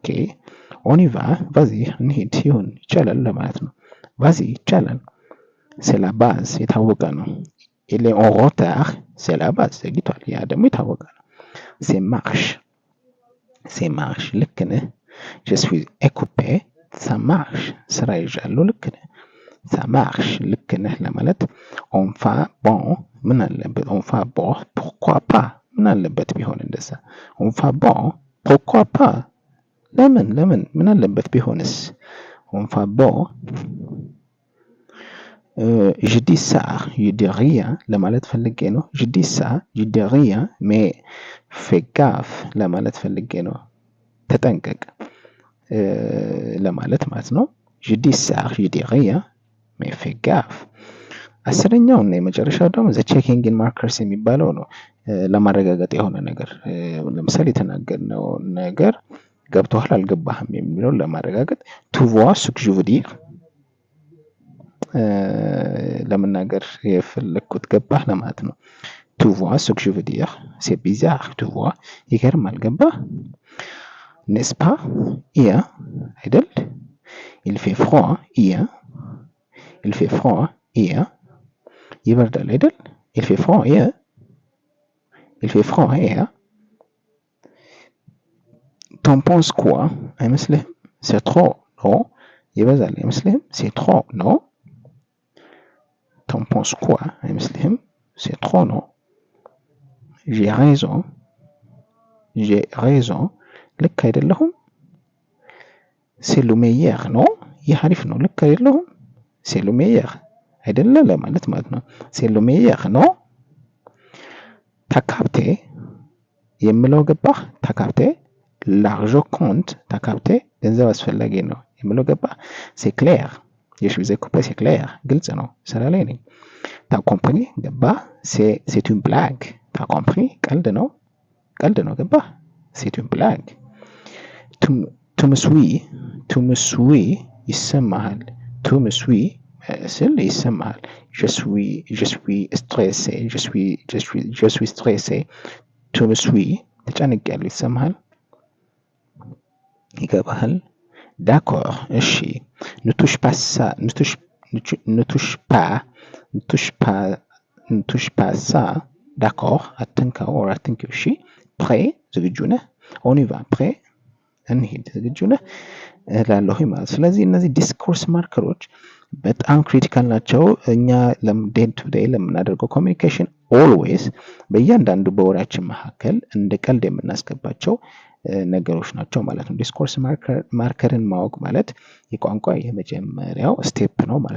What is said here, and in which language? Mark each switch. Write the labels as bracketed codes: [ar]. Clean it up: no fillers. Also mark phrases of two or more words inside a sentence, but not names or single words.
[fr] on y va vas-y [am] እንሂድ ይሁን ይቻላል ለማለት ነው [fr] vas-y ይቻላል c'est la base [am] የታወቀ ነው [fr] il est en retard c'est la base [am] ዘግይቷል ያ ደግሞ የታወቀ ነው [fr] c'est marche [am] ልክ ነህ [fr] je suis occupé ça marche [am] ስራ ይዣለሁ ልክ ነህ [fr] ça marche [am] ልክ ነህ ለማለት [fr] on va bon [am] ምን አለበት [fr] on va bon pourquoi pas [am] ምን አለበት ቢሆን እንደዛ [fr] on va bon pourquoi pas [am] ለምን ምን አለበት ቢሆንስ [fr] on va bon je dis ça je dis rien [am] ለማለት ፈልጌ ነው [fr] je dis ça je dis rien mais fais gaffe [am] ለማለት ፈልጌ ነው ተጠንቀቅ ለማለት ማለት ነው [fr] je dis ça je dis rien mais fais gaffe [am] አስረኛው እና የመጨረሻው ደግሞ [en] the checking in markers [am] የሚባለው ነው ለማረጋገጥ የሆነ ነገር ለምሳሌ የተናገርነው ነገር ገብቶሃል አልገባህም የሚለው ለማረጋገጥ [fr] tu vois ce que je veux dire [am] ለመናገር የፈለኩት ገባህ ለማለት ነው [fr] tu vois ce que je veux dire c'est bizarre tu vois [am] ይገርማል ገባህ [fr] n'est-ce pas አይደል il fait froid [am] ይበርዳል አይደል [fr] il fait froid t'en penses quoi አይመስልህም c'est trop non [am] ይበዛል አይመስልህም [fr] c'est trop non t'en penses quoi አይመስልህም c'est trop non j'ai raison [am] ልክ አይደለሁም [fr] c'est le meilleur non [am] ይህ አሪፍ ነው ልክ አይደለሁም [fr] c'est le meilleur [am] አይደለ ለማለት ማለት ነው [fr] c'est le meilleur non t'as capté [am] የምለው ገባህ [fr] t'as capté l'argent compte t'as capté [am] ገንዘብ አስፈላጊ ነው የምለው ገባህ [fr] c'est clair je suis coupé c'est clair [am] ግልጽ ነው ስራ ላይ ነኝ [fr] t'as compris ገባህ c'est une blague t'as compris [am] ቀልድ ነው ገባህ [fr] c'est une blague tu me suis ይሰማሃል tu me suis [am] ስል ይሰማሃል [fr] je suis stressé je suis stressé tu me suis [am] ተጨንቄያለሁ ይሰማሃል ይገባሃል [fr] d'accord እሺ ne touche pas ça ne touche pas ça d'accord [am] አትንካው or አትንኪው እሺ prêt ዝግጁ ነህ [fr] on y va prêt [am] እንሂድ ዝግጁ ነህ እላለሁ ማለት ስለዚህ እነዚህ [en] discourse markers [am] በጣም ክሪቲካል ናቸው እኛ [en] day to day [am] ለምናደርገው ኮሚኒኬሽን ኦልዌይስ በእያንዳንዱ በወሬያችን መካከል እንደ ቀልድ የምናስገባቸው ነገሮች ናቸው ማለት ነው [en] discourse marker [am] ማወቅ ማለት የቋንቋ የመጀመሪያው ስቴፕ ነው ማለት